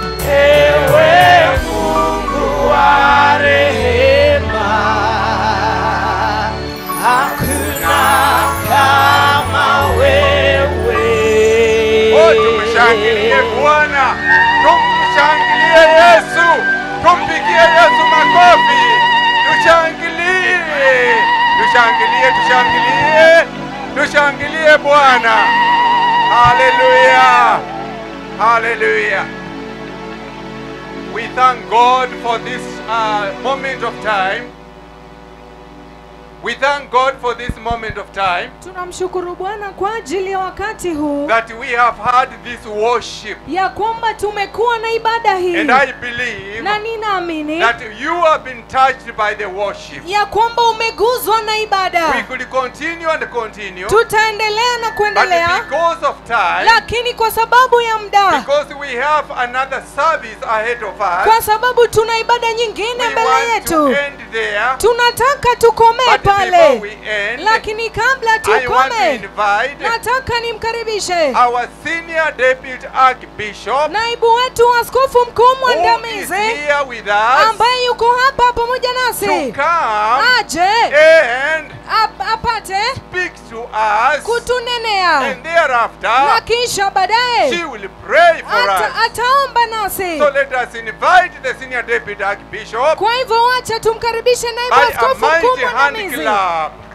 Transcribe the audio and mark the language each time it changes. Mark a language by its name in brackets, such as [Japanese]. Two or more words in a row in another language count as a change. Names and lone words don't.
[Swahili] Ewe Mungu wa rehema, hakuna kama wewe. Oh, tumshangilie Bwana, tumshangilie Yesu, tumpigie Yesu makofi, tushangilie, tushangilie, tushangilie, tushangilie Bwana. Hallelujah. Hallelujah. [English] We thank God for this, uh, moment of time. We thank God for this moment of time [Swahili] Tunamshukuru Bwana kwa ajili ya wakati huu [English] that we have had this worship. [Swahili] ya kwamba tumekuwa na ibada hii. [English] And I believe [Swahili] Na ninaamini [English] that you have been touched by the worship. [Swahili] ya kwamba umeguzwa na ibada. [English] We could continue and continue, [Swahili] Tutaendelea na [English] but kuendelea, because of time, [Swahili] lakini kwa sababu ya muda, [English] because we have another service ahead of us, [Swahili] kwa sababu tuna ibada nyingine we mbele want yetu, [English] to end there. [Swahili] tunataka tukomee [English] But before pale. we end, [Swahili] Lakini kabla [English] I want to tukome, invite [Swahili] nataka nimkaribishe [English] our senior deputy archbishop, [Swahili] naibu wetu wa askofu mkuu [English] who is mwandamizi, here with us, [Swahili] ambaye yuko hapa pamoja to nasi, come aje and ap-, apate [English] speak to us, [Swahili] kutunenea. [English] and thereafter, [Swahili] Na kisha baadaye [English] she will pray for ata-, us. [Swahili] ataomba nasi. [English] So let us invite the senior deputy archbishop [Swahili] Kwa hivyo wacha tumkaribishe naibu [English] by a [Swahili] askofu mkuu [English] mighty hand mwandamizi. clap.